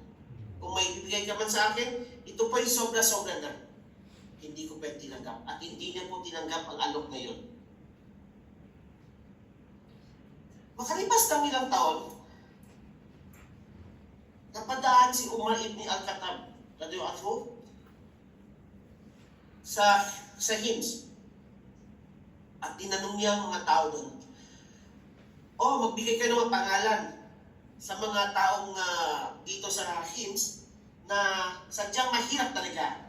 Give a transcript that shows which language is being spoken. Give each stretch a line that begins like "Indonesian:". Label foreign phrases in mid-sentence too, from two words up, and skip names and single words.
Filipino: Kung may bibigay ka man sa akin, ito po yung sobra-sobra na. Hindi ko pwede tinanggap. At hindi niya po tinanggap ang alok na yun. Makalipas ng ilang taon, napadaan si Umar ibn al-Khattab sa Hims. At tinanong niya ang mga tao doon, magbigay kayo ng mga pangalan sa mga taong dito sa Hims na sadyang mahirap talaga.